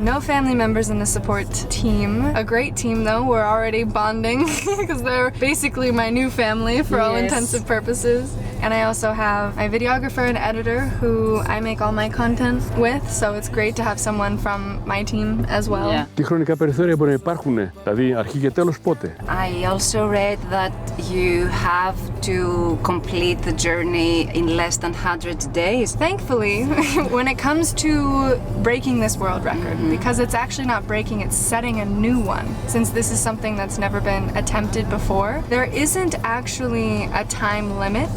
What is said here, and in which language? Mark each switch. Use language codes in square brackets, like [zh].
[en] No family members in the support team. A great team though, we're already bonding because they're basically my new family for all intensive purposes. And I also have my videographer and editor who I make all my content with, so it's great to have someone from my team as well. [el] Τι χρονικά περιθώρια μπορεί να υπάρχουν, δηλαδή αρχή και τέλος πότε? [en] I also read that you have to complete the journey in less than 100 days. Thankfully, when it comes to breaking this world record, because it's actually not breaking, it's setting a new one, since this is something that's never been attempted before, there isn't actually a time limit.